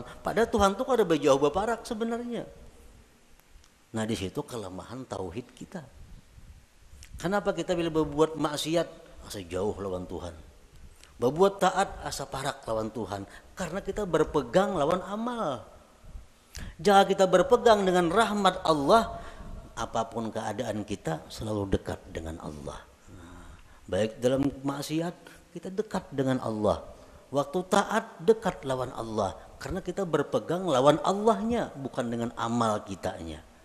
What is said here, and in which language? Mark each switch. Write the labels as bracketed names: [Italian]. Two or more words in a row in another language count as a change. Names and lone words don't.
[Indonesian] Padahal Tuhan tuh ada berjauh berparak sebenarnya. Nah di situ kelemahan tauhid kita. [Banjar] Kenapa kita bila berbuat maksiat asa jauh lawan Tuhan? Berbuat taat asa parak lawan Tuhan. Karena kita berpegang lawan amal. [Indonesian] Jika kita berpegang dengan rahmat Allah, apapun keadaan kita selalu dekat dengan Allah. Baik dalam maksiat kita dekat dengan Allah, waktu taat dekat lawan Allah, karena kita berpegang lawan Allahnya, bukan dengan amal kitanya.